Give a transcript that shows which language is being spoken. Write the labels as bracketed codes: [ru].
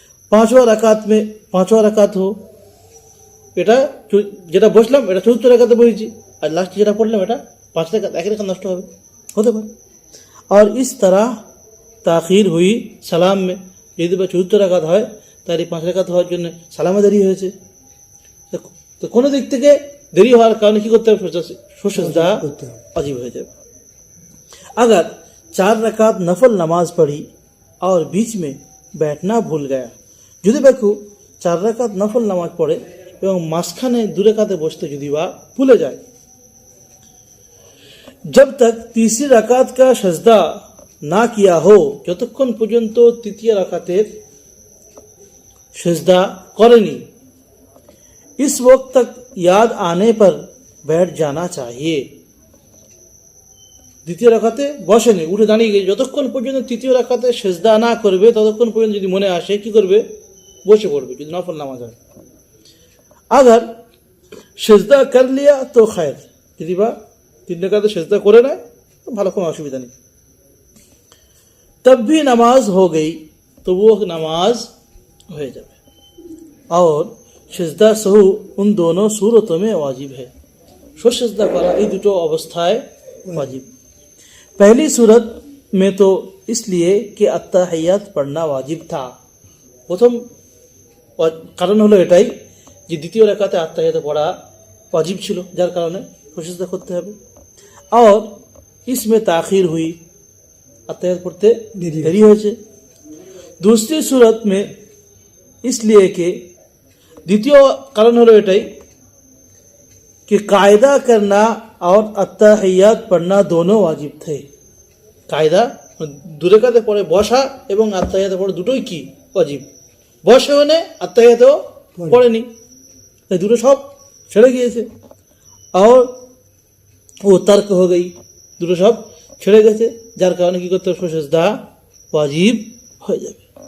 [bn] 5वां রাকাত हो, এটা যেটা বসলাম এটা 4th রাকাতে বসেছি, আর লাস্ট যেটা পড়লাম এটা 5 রাকাত, 1 রাকাত নষ্ট হবে, হতে পারে। [hi] और इस तरह ताखीर हुई [bn] সালাম में, যদি 4th রাকাত হয় তার এই 5 রাকাত হওয়ার জন্য সালামে দেরি হয়েছে। তো কোনো দিক থেকে দেরি হওয়ার কারণে কি করতে হবে? [hi] সেজদা वाजिब हो जाए। अगर 4 रकात नफल नमाज पढ़ी और बीच में बैठना भूल गया, [bn] যদি বেকু 4 রাকাত নফল নামাজ পড়ে এবং মাঝখানে 2 রাকাতে বসতে যদি বা ভুলে যায়, [hi] जब तक तीसरी रकात का सजदा ना किया हो, [bn] যতক্ষণ পর্যন্ত তৃতীয় রাকাতের सजदा করেনি, [hi] इस वक्त तक याद आने पर बैठ जाना चाहिए। [bn] দ্বিতীয় রাকাতে বসেনি, উঠে দাঁড়িয়ে গেছে, যতক্ষণ পর্যন্ত তৃতীয় রাকাতে সেজদা না করবে ততক্ষণ পর্যন্ত যদি মনে আসে কি করবে? বসে পড়বে, যদি নফল নামাজ হয়। [hi] আগার সেজদা কর লিয়া তো খায়ের, [bn] যদি বা 3 রাকাতে সেজদা করে নেয় তো ভালো, কোনো অসুবিধা নেই। [hi] তব भी नमाज हो गई, [bn] তবুও নামাজ হয়ে যাবে। [hi] और সেজদা सहू उन दोनों सूरतों में वाजिब है, [bn] সেজদা করা এই দুটো অবস্থায় [hi] वाजिब। पहली सूरत में तो इसलिए कि अत्ताहियात पढ़ना वाजिब था, [bn] প্রথম কারণ হলো এটাই যে দ্বিতীয় রাকাতে আত্তাহিয়াত পড়া वाजिब ছিল, যার কারণে সেজদা করতে হবে। [hi] और इसमें ताखीर हुई, अत्ताहियात पढ़ते देरी হয়েছে। दूसरी सूरत में इसलिए कि [bn] দ্বিতীয় কারণ হলো এটাই [hi] कि कायदा करना और अत्ताहियात पढ़ना दोनों वाजिब थे। [bn] कायदा 2 রাকাতে পড়ে বসা এবং আত্তাহিয়াত পড়া দুটোই কি? [hi] वाजिब। [bn] বসেও নে, আত্তাহিয়াতও পড়েনি, এই দুটো সব ছেড়ে গিয়েছে। [hi] और वो तर्क हो गई, [bn] দুটো সব ছেড়ে গেছে, যার কারণে কি করতে হবে? সেজদা वाजिब হয়ে যাবে।